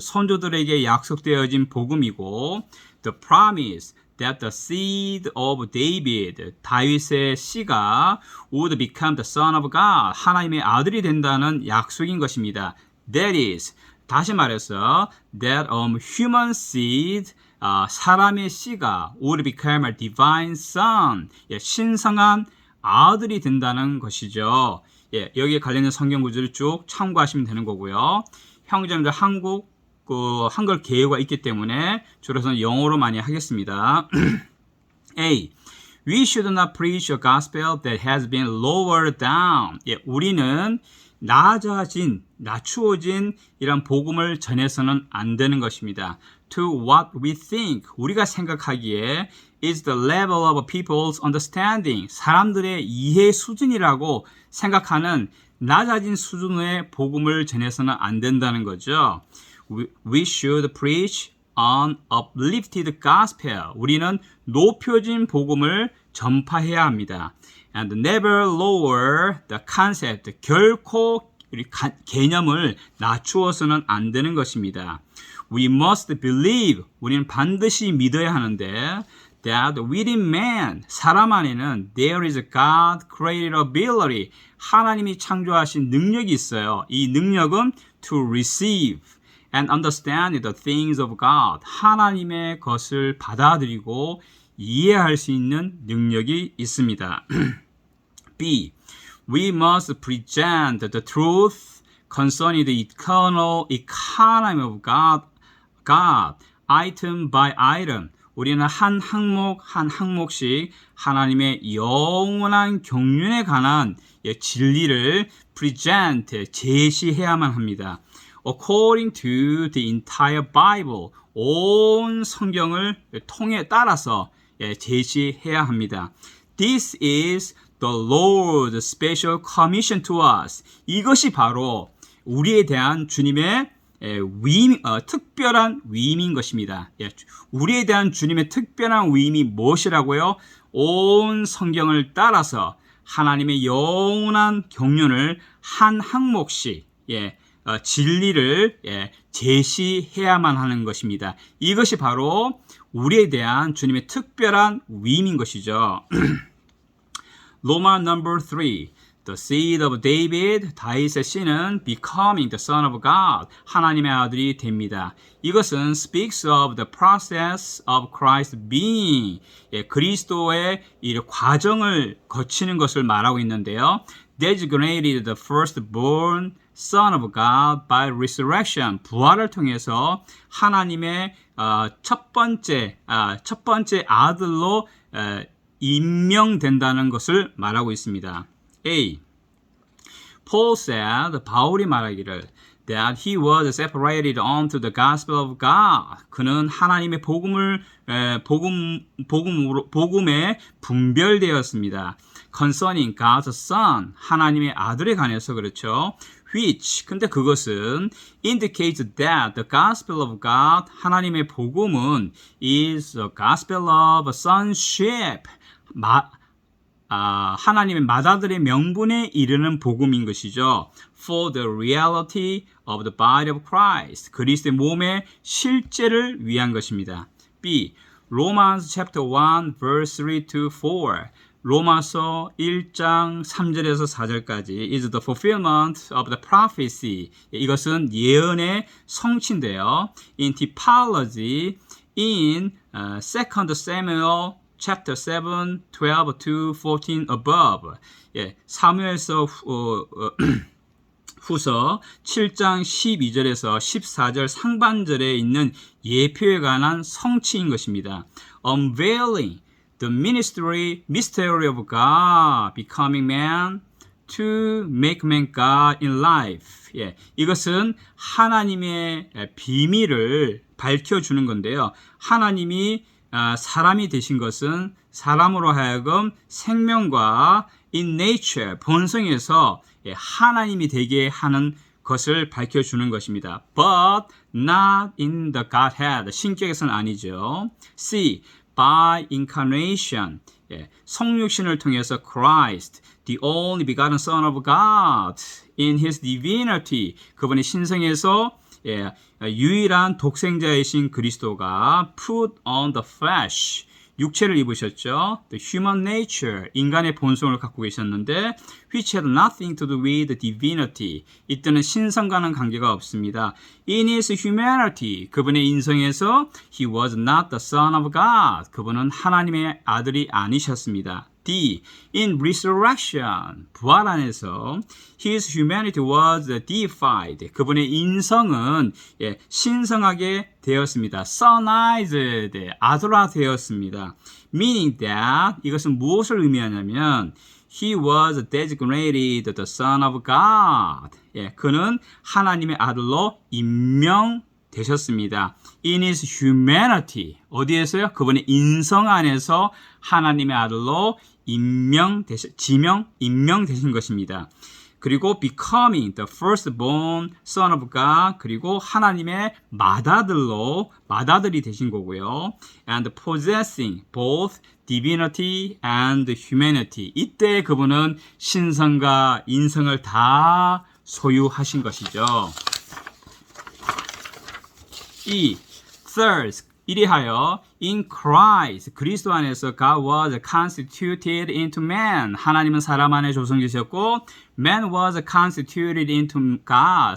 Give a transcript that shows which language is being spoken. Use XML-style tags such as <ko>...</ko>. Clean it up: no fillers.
<ko>선조들에게 약속되어진 복음이고</ko> <en>the promise that the seed of David,</en> <ko>다윗의 씨가</ko> <en>would become the son of God,</en> <ko>하나님의 아들이 된다는 약속인 것입니다.</ko> <en>That is,</en> <ko>다시 말해서</ko> <en>that human seed,</en> <ko>사람의 씨가</ko> <en>would become a divine son,</en> <ko>신성한 아들이 된다는 것이죠. 여기에 관련된 성경 구절을 쭉 참고하시면 되는 거고요. 형제님들 한글 개요가 있기 때문에 주로서는 영어로 많이 하겠습니다.</ko> <en>A. We should not preach a gospel that has been lowered down.</en> <ko>우리는 낮추어진 이런 복음을 전해서는 안 되는 것입니다.</ko> <en>To what we think,</en> <ko>우리가 생각하기에</ko> <en>is the level of people's understanding,</en> <ko>사람들의 이해 수준이라고 생각하는 낮아진 수준의 복음을 전해서는 안 된다는 거죠.</ko> <en>We should preach an uplifted gospel.</en> <ko>우리는 높여진 복음을 전파해야 합니다.</ko> <en>And never lower the concept.</en> <ko>결코 우리 개념을 낮추어서는 안 되는 것입니다.</ko> <en>We must believe.</en> <ko>우리는 반드시 믿어야 하는데</ko> <en>that within man,</en> <ko>사람 안에는</ko> <en>there is a God created ability.</en> <ko>하나님이 창조하신 능력이 있어요. 이 능력은</ko> <en>to receive and understand the things of God.</en> <ko>하나님의 것을 받아들이고 이해할 수 있는 능력이 있습니다.</ko> <en>B. We must present the truth concerning the eternal economy of God, item by item.</en> <ko>우리는 한 항목씩 하나님의 영원한 경륜에 관한 진리를 present, 제시해야만 합니다.</ko> <en>According to the entire Bible,</en> <ko>온 성경을 따라서 제시해야 합니다.</ko> <en>This is the Lord's special commission to us.</en> <ko>이것이 바로 우리에 대한 주님의 특별한 위임인 것입니다. 우리에 대한 주님의 특별한 위임이 무엇이라고요? 온 성경을 따라서 하나님의 영원한 경륜을 한 항목씩 진리를 제시해야만 하는 것입니다. 이것이 바로 우리에 대한 주님의 특별한 위임인 것이죠. 로마</ko> <en>number 3. The seed of David,</en> <ko>다윗의 씨는</ko> <en>becoming the son of God,</en> <ko>하나님의 아들이 됩니다. 이것은</ko> <en>speaks of the process of Christ being,</en> <ko>그리스도의 이 과정을 거치는 것을 말하고 있는데요.</ko> <en>Designated the firstborn son of God by resurrection,</en> <ko>부활을 통해서 하나님의 첫 번째 아들로 임명된다는 것을 말하고 있습니다.</ko> <en>A. Paul said,</en> <ko>바울이 말하기를</ko> <en>that he was separated unto the gospel of God.</en> <ko>그는 하나님의 복음에 분별되었습니다.</ko> <en>Concerning God's Son,</en> <ko>하나님의 아들에 관해서 그렇죠.</ko> <en>Which,</en> <ko>근데 그것은</ko> <en>indicates that the gospel of God,</en> <ko>하나님의 복음은</ko> <en>is the gospel of sonship.</en> <ko>하나님의 맏아들의 명분에 이르는 복음인 것이죠.</ko> <en>For the reality of the body of Christ.</en> <ko>그리스도의 몸의 실제를 위한 것입니다.</ko> <en>B. Romans chapter 1 verse 3 to 4.</en> <ko>로마서 1장 3절에서 4절까지</ko> <en>is the fulfillment of the prophecy.</en> <ko>이것은 예언의 성취인데요.</ko> <en>In typology in 2 Samuel chapter 7, 12 to 14 above.</en> <ko>사무엘서 후서 7장 12절에서 14절 상반절에 있는 예표에 관한 성취인 것입니다.</ko> <en>Unveiling the mystery of God becoming man to make man God in life.</en> <ko>예, 이것은 하나님의 비밀을 밝혀주는 건데요. 하나님이 사람이 되신 것은 사람으로 하여금 생명과</ko> <en>in nature,</en> <ko>본성에서 하나님이 되게 하는 것을 밝혀주는 것입니다.</ko> <en>But not in the Godhead.</en> <ko>신격에서는 아니죠.</ko> <en>C. By incarnation.</en> <ko>성육신을 통해서</ko> <en>Christ, the only begotten Son of God, in His divinity.</en> <ko>그분의 신성에서 유일한 독생자이신 그리스도가</ko> <en>put on the flesh.</en> <ko>육체를 입으셨죠.</ko> <en>The human nature,</en> <ko>인간의 본성을 갖고 계셨는데</ko> <en>which had nothing to do with divinity.</en> <ko>이때는 신성과는 관계가 없습니다.</ko> <en>In his humanity,</en> <ko>그분의 인성에서</ko> <en>he was not the son of God.</en> <ko>그분은 하나님의 아들이 아니셨습니다.</ko> <en>D. In resurrection,</en> <ko>부활 안에서</ko> <en>his humanity was deified.</en> <ko>그분의 인성은 신성하게 되었습니다.</ko> <en>sonized,</en> <ko>아들화되었습니다.</ko> <en>Meaning that,</en> <ko>이것은 무엇을 의미하냐면</ko> <en>he was designated the son of God.</en> <ko>그는 하나님의 아들로 임명되셨습니다.</ko> <en>In his humanity,</en> <ko>어디에서요? 그분의 인성 안에서 하나님의 아들로 임명되신 것입니다. 그리고</ko> <en>becoming the firstborn son of God,</en> <ko>그리고 하나님의 맏아들이 되신 거고요.</ko> <en>And possessing both divinity and humanity.</en> <ko>이때 그분은 신성과 인성을 다 소유하신 것이죠.</ko> <en>Third,</en> <ko>이리하여</ko> <en>in Christ,</en> <ko>그리스도 안에서</ko> <en>God was constituted into man.</en> <ko>하나님은 사람 안에 조성되셨고</ko> <en>man was constituted into God.</en>